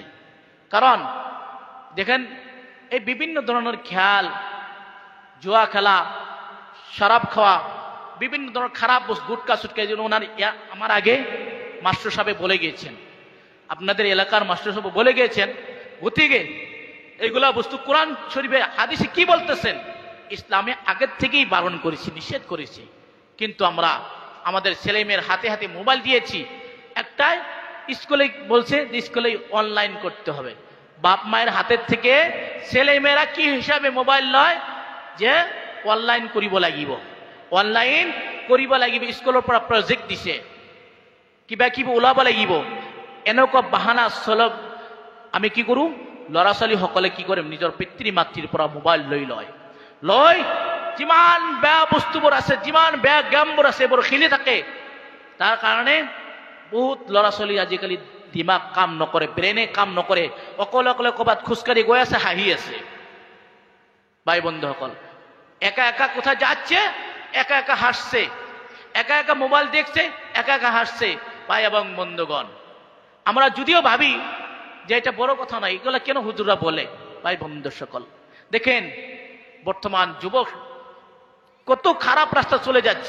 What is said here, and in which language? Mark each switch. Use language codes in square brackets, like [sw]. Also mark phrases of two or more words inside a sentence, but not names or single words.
[bn] কারণ দেখেন, এই বিভিন্ন ধরনের খেয়াল, জুয়া খেলা, শরাব খাওয়া, বিভিন্ন ধরনের খারাপ বস্তু, গুটকা সুটকা, এই জন্য ওনার আমার আগে মাস্টার সাহেব বলে গিয়েছেন, আপনাদের এলাকার মাস্টার সাহেব বলে গিয়েছেন, গতিকে এইগুলা বস্তু কোরআন শরীফে হাদিসে কি বলতেছেন, ইসলামে আগের থেকেই বারণ করেছি, নিষেধ করেছি। কিন্তু আমরা আমাদের ছেলে মেয়ের হাতে হাতে মোবাইল দিয়েছি। একটাই স্কুলে বলছে যে স্কুলে অনলাইন করতে হবে। বাপ মায়ের হাতের থেকে ছেলে মেয়েরা কি হিসাবে মোবাইল লয়, [as] যে অনলাইন করিব লাগিব, অনলাইন করিব লাগিব, স্কুলের পৰা প্রজেক্ট দিছে, কিবা কিবা ওলাব লাগিব, এনেকুৱা বাহানা চলব। আমি কি কৰো, ল'ৰা ছোৱালী সকলে কি কৰে, নিজৰ পিতৃ মাতৃৰ পৰা মোবাইল লৈ যিমান বেয়া বস্তুবোৰ আছে, যিমান বেয়া গেমবোৰ আছে, এইবোৰ খেলি থাকে। তাৰ কাৰণে বহুত ল'ৰা ছোৱালী আজিকালি দিমাগ কাম নকৰে, ব্ৰেইনে কাম নকৰে, অকলে অকলে ক'ৰবাত খোজকাঢ়ি গৈ আছে, হাঁহি আছে। ভাই বন্ধুসকল, [bn] একা একা কোথায় যাচ্ছে, একা একা হাসছে, একা একা মোবাইল দেখছে, একা একা হাসছে। ভাই এবং বন্ধুগণ, আমরা যদিও ভাবি যে এটা বড় কথা নয়, এগুলো কেন হুজুররা বলে, ভাই বন্ধু সকল দেখেন বর্তমান যুবক কত খারাপ রাস্তা চলে যাচ্ছে।